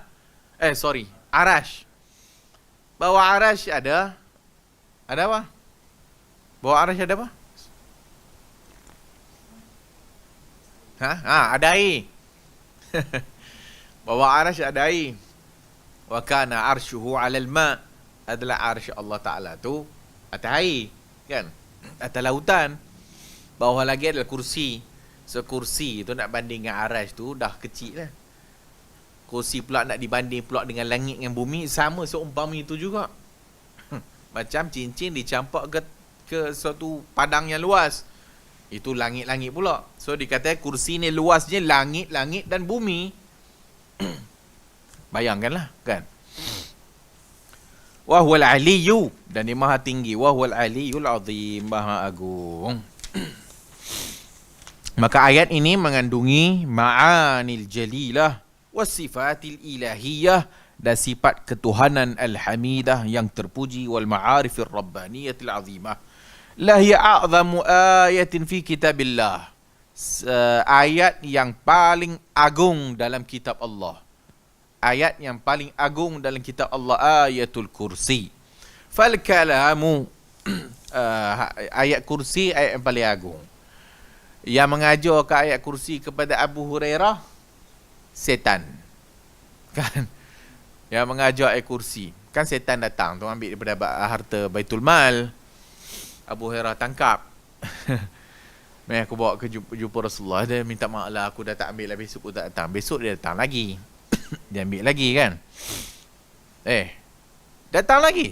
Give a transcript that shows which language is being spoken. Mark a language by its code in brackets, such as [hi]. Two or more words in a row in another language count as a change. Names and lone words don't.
[ms] Arash. Bawah arash ada apa? Bawah arash ada apa? Ada air. Bawah arash ada air. [ar] وكان عرشه على الماء'. [ms] Adalah arsy Allah Taala tu atas air, kan? Atas lautan. Bawah lagi adalah kursi. So kursi tu nak banding dengan arash tu dah kecil lah. Kursi pula nak dibanding pula dengan langit dengan bumi, sama seumpama itu juga. Macam cincin dicampak ke suatu padang yang luas. Itu langit-langit pula. So dikatakan kursi ni luasnya langit-langit dan bumi. Bayangkanlah kan. [ar] وهو العلي, [ms] dan dia maha tinggi. [ar] وهو العلي العظيم, [ms] maha agung. Maka ayat ini mengandungi [ar] معاني الجليلة وصفات الإلهية, [ms] dan sifat ketuhanan al-hamidah yang terpuji, [ar] والمعارف الربانية العظيمة. لهي أعظم آية في كتاب الله. [ms] Ayat yang paling agung dalam kitab Allah. Ayat yang paling agung dalam kitab Allah, ayatul kursi. [ar] فالكلام, [ms] ayat kursi ayat yang paling agung. Yang mengajarkan ayat kursi kepada Abu Hurairah, setan. Kan? Yang mengajar ayat kursi. Kan setan datang tu ambil daripada harta Baitul Mal. Abu Hurairah tangkap. Mari aku bawa ke jumpa Rasulullah. Dia minta maaf lah, aku dah tak ambil lah, besok aku tak datang. Besok dia datang lagi. Dia ambil lagi kan. Datang lagi.